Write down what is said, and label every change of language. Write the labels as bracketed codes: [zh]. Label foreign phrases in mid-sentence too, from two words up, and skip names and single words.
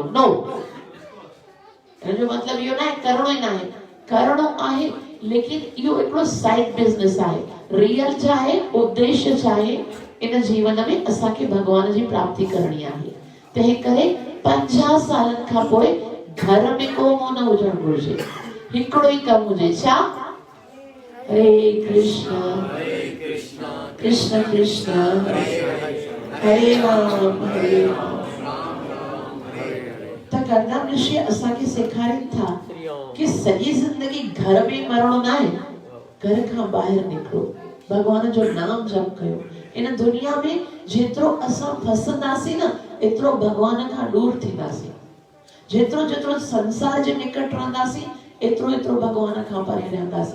[sd] नो, इनजो मतलब इहो न आहे करणो ई न आहे, करणो आहे, लेकिन इहो हिकिड़ो [en] side business [sd] आहे। रियल छा आहे, उद्देश्य छा आहे, इन जीवन में असांखे भगवान जी प्राप्ति करणी आहे। तंहिं करे 50 सालनि खां पोइ घर में को मोह न हुजणु घुरिजे। हिकिड़ो ई कमु हुजे, छा? हरे कृष्ण कृष्ण कृष्ण हरे राम हरे राम। त कर्दम ऋषि असांखे सेखारीनि था कि सॼी ज़िंदगी घर में मरणो न आहे, घर खां ॿाहिरि निकिरो, भगवान जो नाम जप कयो। इन दुनिया में जेतिरो असां फसंदासीं न एतिरो भगवान खां दूर थींदासीं। जेतिरो जेतिरो संसार जे निकट रहंदासीं एतिरो एतिरो भगवान खां परे रहंदासीं।